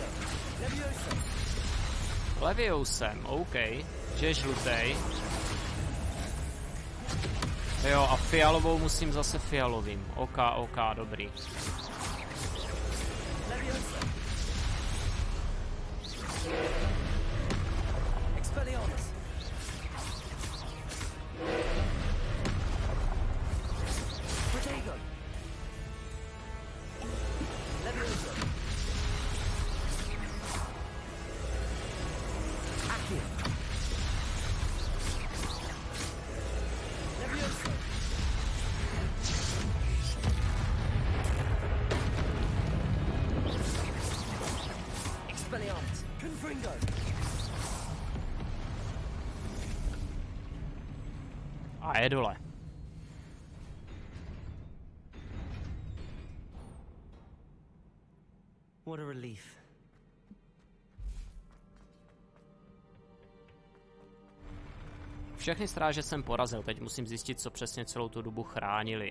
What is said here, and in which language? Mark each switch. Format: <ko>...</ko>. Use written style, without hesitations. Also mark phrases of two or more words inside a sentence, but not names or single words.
<cs>Leviosa. Leviosem, OK. Že je žlutej. Jo, a fialovou musím zase fialovým. OK, dobrý. Leviosa. Expelliarmus. Protego. Leviosa. Accio. Leviosa. Expelliarmus. Confringo. A je dole.</cs> <en>What a relief.</en> <cs>Všechny stráže jsem porazil, teď musím zjistit, co přesně celou tu dobu chránili.</cs>